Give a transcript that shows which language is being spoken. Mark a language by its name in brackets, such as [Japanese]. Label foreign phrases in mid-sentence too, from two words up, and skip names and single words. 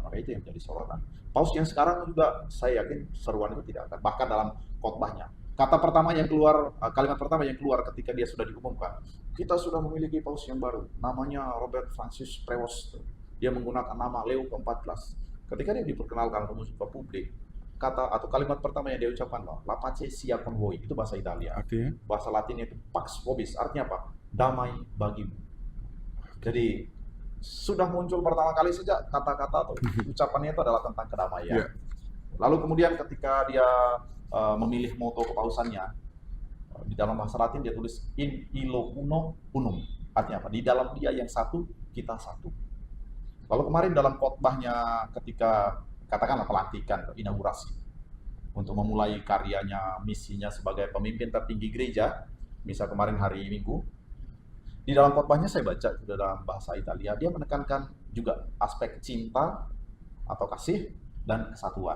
[Indonesian] Maka itu yang menjadi sorotan. Paus yang sekarang juga saya yakin seruan itu tidak akan, bahkan dalam khotbahnya. Kalimat pertama yang keluar ketika dia sudah diumumkan, kita sudah memiliki paus yang baru, namanya Robert Francis Prevost. Dia menggunakan nama Leo ke-14. Ketika dia diperkenalkan ke publik, kalimat pertama yang dia ucapkan, [Italian] La pace sia con voi, [Indonesian] itu bahasa Italia. Artinya? Bahasa Latinnya itu [Latin] Pax Vobis, [Indonesian] artinya apa? Damai bagimu. Jadi sudah muncul pertama kali saja kata-kata atau ucapannya itu adalah tentang kedamaian. Yeah. Lalu kemudian ketika dia memilih moto kepausannya, di dalam bahasa Latin dia tulis [Latin] in illo uno unum, [Indonesian] artinya apa? Di dalam dia yang satu, kita satu. Lalu kemarin dalam khotbahnya ketika katakanlah pelantikan, inaugurasi untuk memulai karyanya, misinya sebagai pemimpin tertinggi gereja, misal kemarin hari Minggu, di dalam khotbahnya saya baca dalam bahasa Italia, dia menekankan juga aspek cinta atau kasih dan kesatuan.